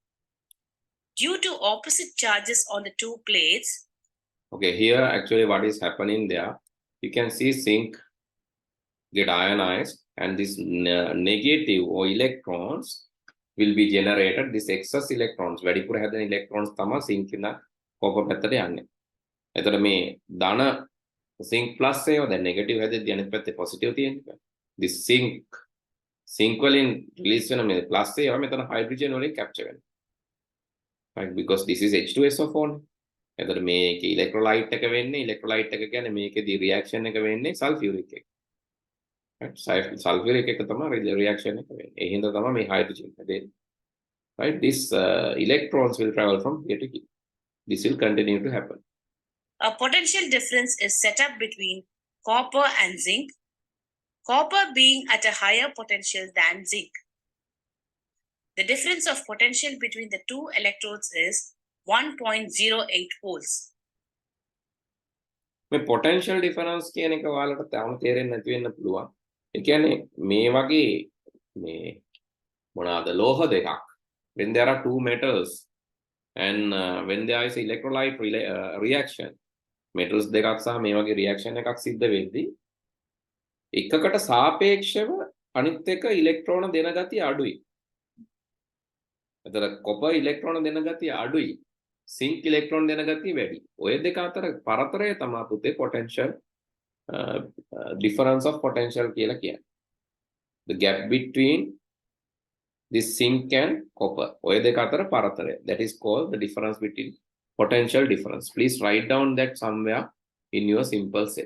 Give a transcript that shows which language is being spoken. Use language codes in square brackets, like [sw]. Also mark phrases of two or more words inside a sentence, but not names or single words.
[en] Due to opposite charges on the 2 plates. Okay, here actually what is happening there, you can see zinc get ionized and this negative or electrons will be generated. This excess electrons, [si] වැඩිපුර හැදෙන electrons තමයි zinc ඉඳන් copper පැත්තට යන්නේ. එතකොට මේ ධන zinc plus ඒවා දැන් negative හැදෙද්දී අනිත් පැත්තේ positive තියෙනවා. [en] This zinc [si] වලින් release වෙන මේ plus ඒවා මෙතන hydrogen වලින් capture වෙනවා. [en] Right, because this is H2SO4. [si] එතකොට මේකේ electrolyte එක වෙන්නේ electrolyte එක කියන්නේ මේකේදී reaction එක වෙන්නේ sulfuric එක. Right, sulfuric එක තමයි reaction එක වෙන්නේ. ඒ හින්දා තමයි මේ hydrogen හැදෙන්නේ. [en] Right, this electrons will travel from here to here. This will continue to happen. A potential difference is set up between copper and zinc, copper being at a higher potential than zinc. The difference of potential between the 2 electrodes is 1.08 volts. [si] මේ [en] potential difference [si] කියන එක ඔයාලට තාම තේරෙන්නේ නැති වෙන්න පුළුවන්. ඒ කියන්නේ මේ වගේ මේ මොනවාද ලෝහ දෙකක්. [en] When there are 2 metals and when there is electrolyte reaction, [si] metals දෙකක් සහ මේ වගේ reaction එකක් සිද්ධ වෙද්දී එකකට සාපේක්ෂව අනිත් එක ඉලෙක්ට්‍රෝන දෙන ගතිය අඩුයි. එතන copper ඉලෙක්ට්‍රෝන දෙන ගතිය අඩුයි. zinc ඉලෙක්ට්‍රෝන දෙන ගතිය වැඩි. ඔය දෙක අතර පරතරය තමයි පුතේ [en] potential difference of potential [si] කියලා කියන්නේ. [en] The gap between this zinc and copper. [si] ඔය දෙක අතර පරතරය. [en] That is called the difference between potential difference. Please write down that somewhere in your simple set.